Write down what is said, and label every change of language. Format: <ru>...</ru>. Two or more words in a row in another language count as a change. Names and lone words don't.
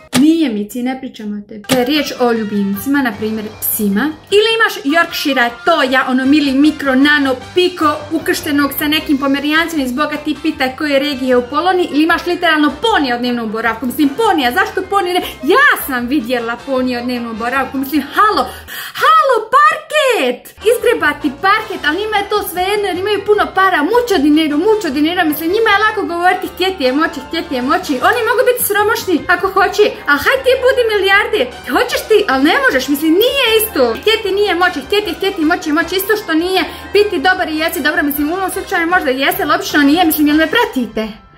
<bs>Mi Nije, Mici, ne pričamo o tebi. Kada je riječ o ljubimcima, na primjer psima, ili imaš Yorkshire, toja, ono mili, mikro, nano, piko, ukrštenog sa nekim pomerijancem iz Boga ti pita koje regije u Poloniji, ili imaš literalno ponija od dnevnom boravku. Mislim, ponija, zašto ponija? Ja sam vidjela ponija od dnevnom boravku. Mislim, halo, parket! Izgrebati parket, ali njima je to svejedno jer imaju puno para,</bs> <es>mucho dinero,</es> <bs>mislim, njima je lako govoriti htjeti je moći, oni mogu biti sromošni ako hoće, ali haj ti budi milijarder, hoćeš ti, ali ne možeš, mislim, nije isto, htjeti nije moći, htjeti moći, isto što nije biti dobar i jesi dobro, mislim, u ovom slučaju možda jeste, ali obično nije, mislim, jel me pratite?</bs>